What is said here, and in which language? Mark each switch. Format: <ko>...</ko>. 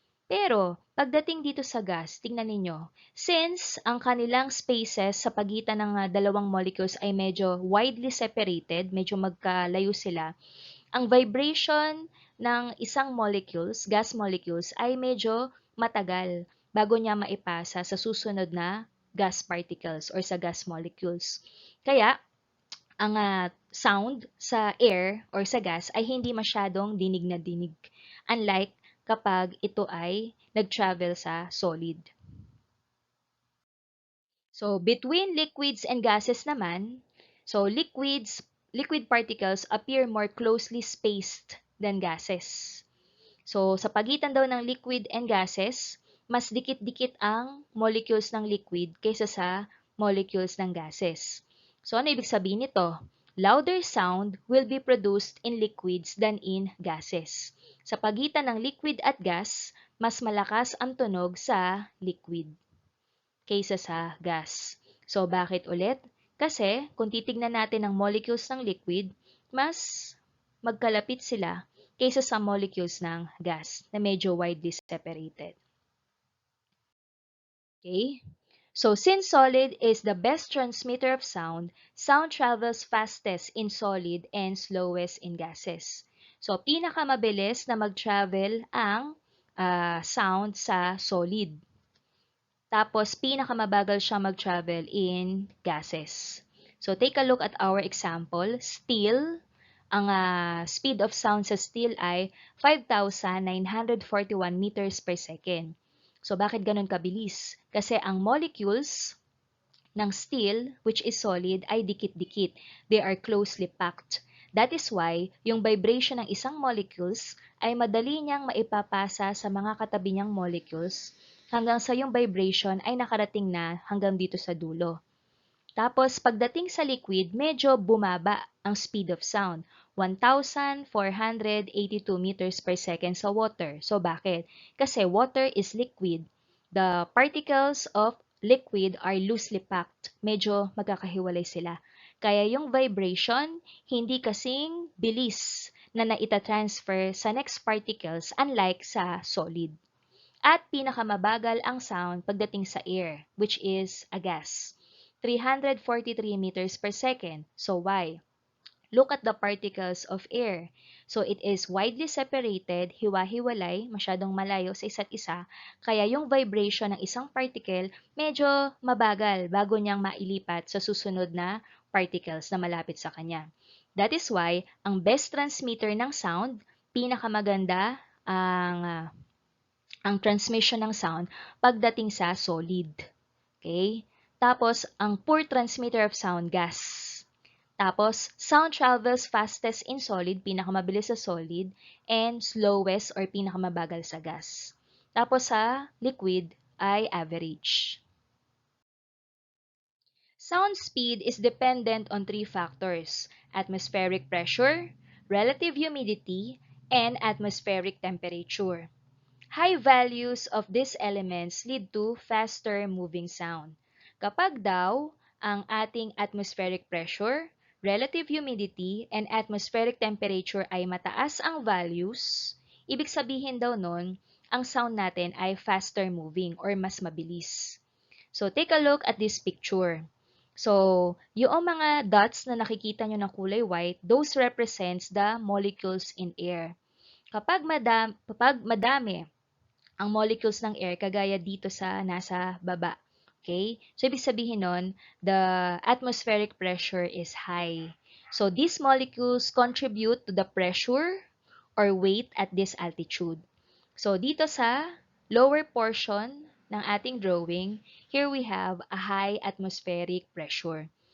<tl>Pero, pagdating dito sa gas, tingnan ninyo, since ang kanilang spaces sa pagitan ng dalawang molecules ay medyo widely separated, medyo magkalayo sila, ang vibration ng isang molecules, gas molecules, ay medyo matagal bago niya maipasa sa susunod na gas particles or sa gas molecules. Kaya, ang sound sa air or sa gas ay hindi masyadong dinig na dinig. Unlike kapag ito ay nag-travel sa solid.</tl> <en>So, between liquids and gases naman, so liquid particles appear more closely spaced than gases.</en> <tl>So, sa pagitan daw ng liquid and gases, mas dikit-dikit ang molecules ng liquid kaysa sa molecules ng gases. So, ano ibig sabihin nito?</tl> <en>Louder sound will be produced in liquids than in gases.</en> <tl>Sa pagitan ng liquid at gas, mas malakas ang tunog sa liquid kaysa sa gas. So, bakit ulit? Kasi, kung titignan natin ang molecules ng liquid, mas magkalapit sila kaysa sa molecules ng gas na medyo widely separated.</tl> <en>Okay? So, since solid is the best transmitter of sound, sound travels fastest in solid and slowest in gases.</en> <tl>So, pinakamabilis na mag-travel ang sound sa solid. Tapos, pinakamabagal siya mag-travel in gases.</tl> <en>So, take a look at our example.</en> <tl>Steel, ang speed of sound sa steel ay 5,941 meters per second. So, bakit ganun kabilis? Kasi ang molecules ng steel,</tl> <en>which is solid,</en> <tl>ay dikit-dikit.</tl> <en>They are closely packed. That is why,</en> <tl>yung vibration ng isang molecules ay madali niyang maipapasa sa mga katabi niyang molecules hanggang sa yung vibration ay nakarating na hanggang dito sa dulo. Tapos, pagdating sa liquid, medyo bumaba ang speed of sound. 1,482 meters per second sa water. So, bakit?</tl> <en>Kasi water is liquid. The particles of liquid are loosely packed.</en> <tl>Medyo magkakahiwalay sila. Kaya yung vibration, hindi kasing bilis na naitatransfer sa next particles</tl> <en>unlike sa solid.</en> <tl>At pinakamabagal ang sound pagdating sa air,</tl> <en>which is a gas. 343 meters per second. So why? Look at the particles of air. So it is widely separated,</en> <tl>hiwa-hiwalay, masyadong malayo sa isa't isa, kaya yung vibration ng isang particle medyo mabagal bago niyang mailipat sa susunod na particles na malapit sa kanya.</tl> <en>That is why,</en> <tl>ang best transmitter ng sound, pinakamaganda ang transmission ng sound pagdating sa solid. Okay?</tl> <en>Tapos, ang poor transmitter of sound, gas. Tapos, sound travels fastest in solid,</en> <tl>pinakamabilis sa solid,</tl> <en>and slowest or</en> <tl>pinakamabagal sa gas. Tapos sa liquid ay average.</tl> <en>Sound speed is dependent on three factors: atmospheric pressure, relative humidity, and atmospheric temperature. High values of these elements lead to faster moving sound.</en> <tl>Kapag daw ang ating atmospheric pressure, relative humidity and atmospheric temperature ay mataas ang values, ibig sabihin daw nun, ang sound natin ay faster moving or mas mabilis.</tl> <en>So, take a look at this picture.</en> <tl>So, yung mga dots na nakikita nyo ng kulay white,</tl> <en>those represents the molecules in air.</en> <tl>Kapag madami ang molecules ng air, kagaya dito sa nasa baba.</tl> <en>Okay? So,</en> <tl>ibig sabihin nun,</tl> <en>the atmospheric pressure is high. So, these molecules contribute to the pressure or weight at this altitude. So,</en> <tl>dito sa lower portion ng ating drawing,</tl> <en>here we have a high atmospheric pressure.</en>